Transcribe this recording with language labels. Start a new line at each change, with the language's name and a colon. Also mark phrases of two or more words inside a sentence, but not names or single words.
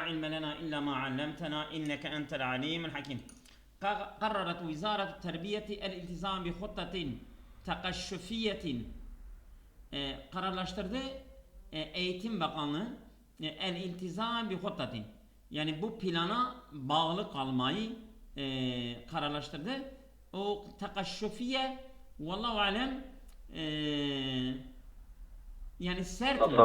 Arabic: علم لنا إلا ما علمتنا إنك أنت العليم الحكيم. قررت وزارة التربية الالتزام بخطة تقشفية.
Turkish: Kararlaştırdı Eğitim Bakanlığı
Arabic: الالتزام بخطة,
Turkish: yani bu plana bağlı kalmayı kararlaştırdı. O takaşşufiye
Arabic: والله أعلم
Turkish: yani sert mi?